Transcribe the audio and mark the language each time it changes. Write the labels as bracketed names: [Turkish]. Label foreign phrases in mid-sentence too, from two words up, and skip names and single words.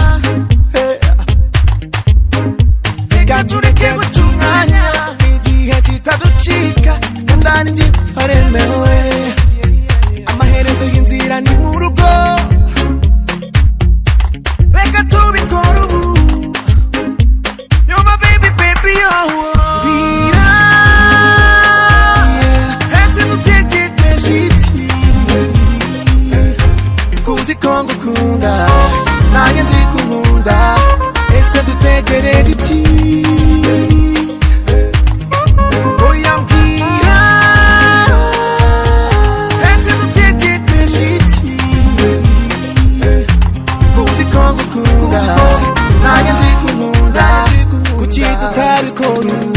[Kinyarwanda] reka tureke guca umwanya igihe kitaducika kandi njye haremewe amaherezo y'inzira ni mu rugo reka tubikora ubu [English] you're my baby baby oh [Kinyarwanda] Kongo kunda nanjye nzi kunkunda ese dutegereje iki oya mbwira ese dutegereje iki kuzi Kongo kunda nanjye nzi kunkunda kuki tutabikora